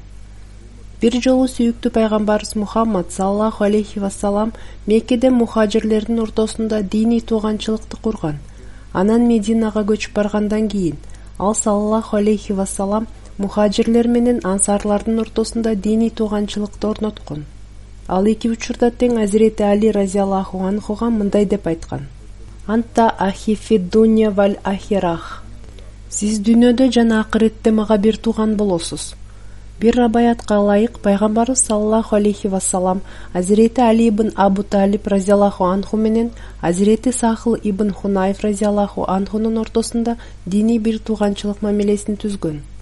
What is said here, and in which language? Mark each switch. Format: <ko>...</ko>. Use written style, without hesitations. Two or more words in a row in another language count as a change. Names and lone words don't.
<ky>Бир жолу сүйүктүү пайгамбарыбыз Мухаммад</ky> <ar>صلى الله عليه وسلم</ar> <ky>Меккеде мухажирлердин ортосунда диний тууганчылыкты курган. Анан Мединага көчүп баргандан кийин ал</ky> <ar>صلى الله عليه وسلم</ar> <ky>мухажирлер менен ансарлардын ортосунда диний тууганчылыкты орноткон. Ал эки учурда тең Азирети Али разияллаху анхуга мындай деп айткан:</ky> <ar>أنت أخي في الدنيا والآخرة.</ar> <ky>Сиз дүйнөдө жана акыретте мага бир тууган болосуз. Бир рабаятка ылайык пайгамбарыбыз</ky> <ar>صلى الله عليه وسلم</ar> <ky>Азирети Али ибн Абу Талиб</ky> <ar>رضي الله عنه</ar> <ky>менен Азирети Сахыл ибн Хунайф разияллаху анхунун ортосунда диний бир тууганчылык мамилесин түзгөн.</ky>